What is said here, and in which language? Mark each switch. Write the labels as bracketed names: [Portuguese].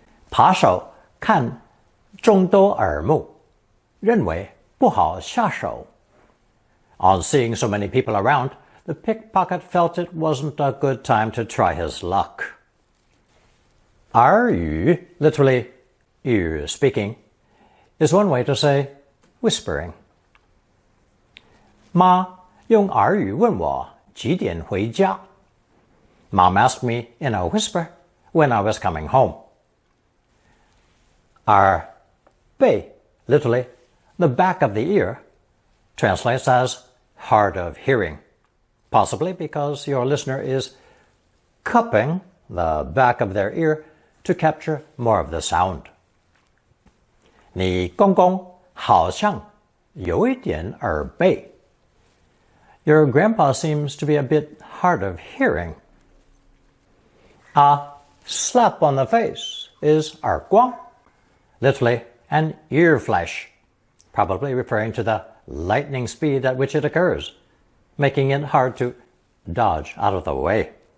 [Chinese] 扒手看众多耳目，认为不好下手. [English] On seeing so many people around, the pickpocket felt it wasn't a good time to try his luck. 耳语, literally ear speaking, is one way to say whispering. [Chinese] 妈用耳语问我几点回家. [English] Mom asked me in a whisper when I was coming home. 耳背, literally the back of the ear, translates as hard of hearing, possibly because your listener is cupping the back of their ear to capture more of the sound. [Chinese] 你公公好像有一点耳背. [English] Your grandpa seems to be a bit hard of hearing. A slap on the face is 耳光, literally an ear flash, probably referring to the lightning speed at which it occurs, making it hard to dodge out of the way.